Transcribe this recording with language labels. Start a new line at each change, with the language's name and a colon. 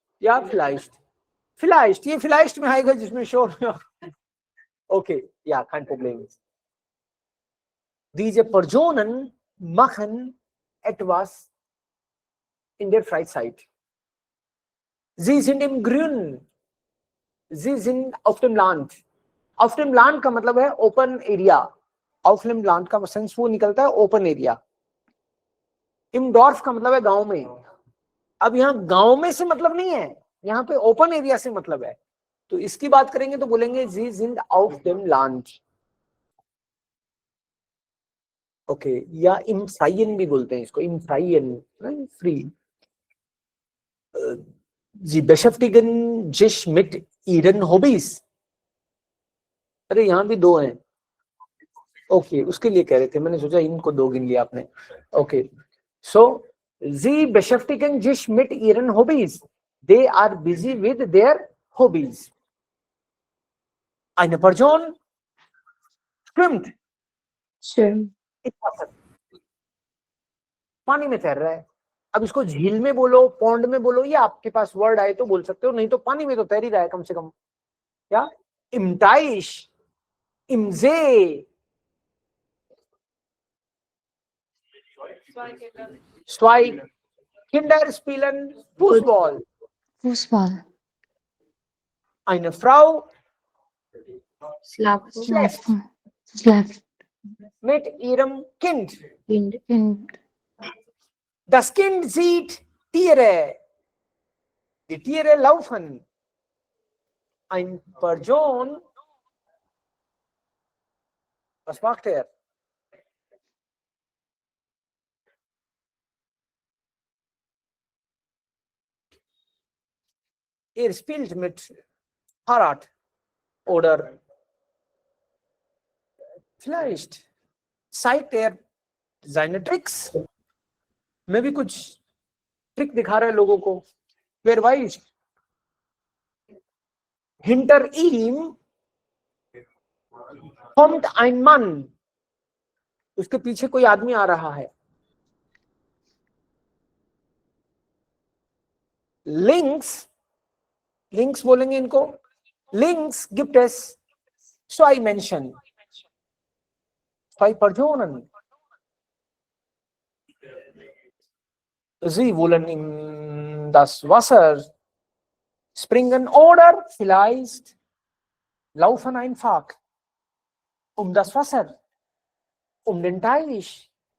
Hindi: या vielleicht, vielleicht ये vielleicht में आएगा जिसमें शोर में, okay,
German: ja, kein Problem. Diese Personen machen etwas in der Freizeit. Sie sind im Grün. Sie sind auf dem Land. Auf dem Land
Hindi: का मतलब है open area. Auf dem Land का सेंस वो निकलता है ओपन एरिया.
German: Im Dorf
Hindi: का मतलब है गांव में. अब यहाँ गांव में से मतलब नहीं है, यहाँ पे ओपन एरिया से मतलब है. तो इसकी बात करेंगे तो बोलेंगे
German: Sie sind auf dem Land.
Hindi: Okay, या
German: im Freien
Hindi: भी बोलते हैं इसको, im Freien, free.
German: Sie beschäftigen sich mit ihren Hobbys.
Hindi: अरे यहाँ भी 2 हैं. ओके, उसके लिए कह रहे थे, मैंने सोचा इनको 2 गिन लिया आपने.
German: ओके, so Sie beschäftigen sich mit ihren Hobbys.
English: They are busy with their hobbies.
German: Eine Person schwimmt.
English: Swim.
Hindi: पानी में तैर रहा है. अब इसको झील में बोलो, पौंड में बोलो, या आपके पास वर्ड आए तो बोल सकते हो, नहीं तो पानी में तो तैर ही रहा है कम से कम.
German: या im Teich, im See. Zwei Kinder spielen Fußball. Fußball. Eine Frau Schlafen. Schlafen. Schlafen. mit ihrem Kind. Kind. Das Kind sieht Tiere. Die Tiere laufen. Ein Person. Was macht er? Er spielt mit Fahrrad oder vielleicht zeigt er seine Tricks.
Hindi: मैं भी कुछ trick दिखा रहे लोगों को.
German: Wer weiß? Hinter ihm Kommt ein Mann,
Hindi: उसके पीछे कोई आदमी आ रहा है. Links बोलेंगे इनको.
German: Links gibt es zwei Menschen, zwei Personen. Sie wollen in das Wasser springen oder vielleicht laufen einfach um das Wasser, um den Teich.